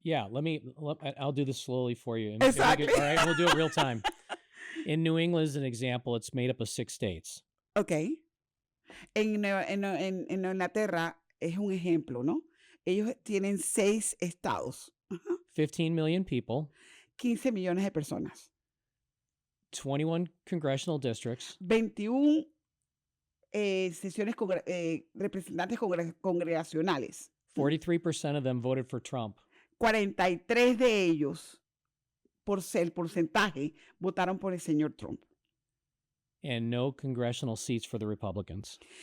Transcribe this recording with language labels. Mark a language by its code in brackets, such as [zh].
[en] I'll do this slowly for you. Exactly. All right, we'll do it real time. In New England, as an example, it's made up of 6 states. Okay. [es] En Inglaterra es un ejemplo, ¿no? Ellos tienen 6 estados. [en] 15 million people. [es] 15 millones de personas. [en] 21 congressional districts. [es] 21 sesiones representantes congregacionales. [en] 43% of them voted for Trump. [es] 43 de ellos, por ser porcentaje, votaron por el señor Trump. [en] And no congressional seats for the Republicans.